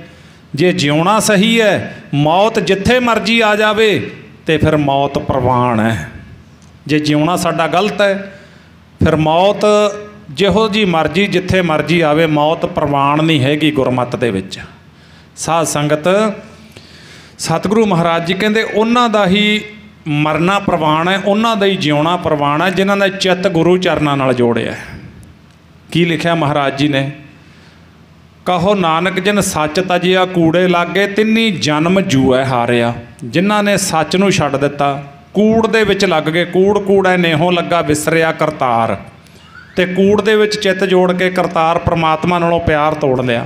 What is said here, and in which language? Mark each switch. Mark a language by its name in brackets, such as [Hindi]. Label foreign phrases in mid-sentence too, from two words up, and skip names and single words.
[Punjabi] ਜੇ ਜਿਉਣਾ ਸਹੀ ਹੈ, ਮੌਤ ਜਿੱਥੇ ਮਰਜ਼ੀ ਆ ਜਾਵੇ ਤੇ ਫਿਰ ਮੌਤ ਪ੍ਰਵਾਨ ਹੈ। ਜੇ ਜਿਉਣਾ ਸਾਡਾ ਗਲਤ ਹੈ ਫਿਰ ਮੌਤ ਜਿਹੋ ਜੀ ਮਰਜ਼ੀ ਜਿੱਥੇ ਮਰਜ਼ੀ ਆਵੇ, ਮੌਤ ਪ੍ਰਵਾਨ ਨਹੀਂ ਹੈਗੀ ਗੁਰਮਤਿ ਦੇ ਵਿੱਚ। ਸਾਧ ਸੰਗਤ, ਸਤਿਗੁਰੂ ਮਹਾਰਾਜ ਜੀ ਕਹਿੰਦੇ ਉਹਨਾਂ ਦਾ ਹੀ ਮਰਨਾ ਪ੍ਰਵਾਨ ਹੈ, ਉਨ੍ਹਾਂ ਦਾ ਹੀ ਜਿਉਣਾ ਪ੍ਰਵਾਨ ਹੈ ਜਿਨ੍ਹਾਂ ਦਾ ਚਿੱਤ ਗੁਰੂ ਚਰਨਾਂ ਨਾਲ ਜੋੜਿਆ। ਕੀ ਲਿਖਿਆ ਮਹਾਰਾਜ ਜੀ ਨੇ, ਕਹੁ ਨਾਨਕ ਜਿਨ ਸਚੁ ਤਜਿਆ ਕੂੜੇ ਲਾਗੇ ਤਿਨੀ ਜਨਮੁ ਜੂਐ ਹਾਰਿਆ। ਜਿਨ੍ਹਾਂ ਨੇ ਸੱਚ ਨੂੰ ਛੱਡ ਦਿੱਤਾ, ਕੂੜ ਦੇ ਵਿੱਚ ਲੱਗ ਗਏ, ਕੂੜ ਕੂੜੈ ਨੇਹੁ ਲਗਾ ਵਿਸਰਿਆ ਕਰਤਾਰੁ, ਤੇ ਕੂੜ ਦੇ ਵਿੱਚ ਚਿੱਤ ਜੋੜ ਕੇ ਕਰਤਾਰ ਪਰਮਾਤਮਾ ਨਾਲੋਂ ਪਿਆਰ ਤੋੜ ਲਿਆ।